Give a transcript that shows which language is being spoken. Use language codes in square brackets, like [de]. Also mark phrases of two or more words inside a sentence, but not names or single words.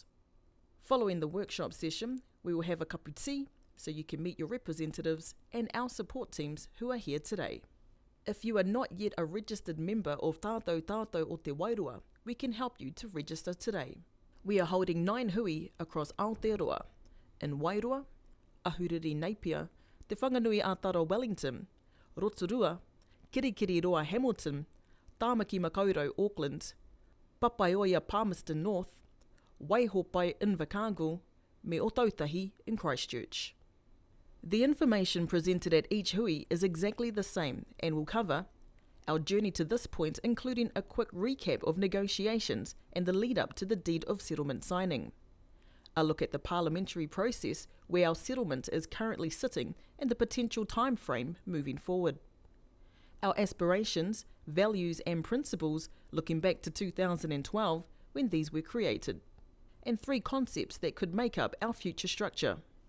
[en] Following the workshop session, we will have a cup of tea so you can meet your representatives and our support teams who are here today. If you are not yet a registered member of Tātou Tātou o Te Wairoa, we can help you to register today. We are holding 9 hui across Aotearoa, in Wairoa, Ahuriri Napier, Te Whanganui Ataro Wellington, Rotorua, Kirikiriroa Hamilton, Tāmaki Makaurau Auckland, Papaioia Palmerston North, Waihopai Invercargill, me Otautahi in Christchurch. The information presented at each hui is exactly the same and will cover our journey to this point, including a quick recap of negotiations and the lead up to the deed of settlement signing, a look at the parliamentary process where our settlement is currently sitting and the potential time frame moving forward, our aspirations, values and principles looking back to 2012 when these were created, and 3 concepts that could make up our future structure.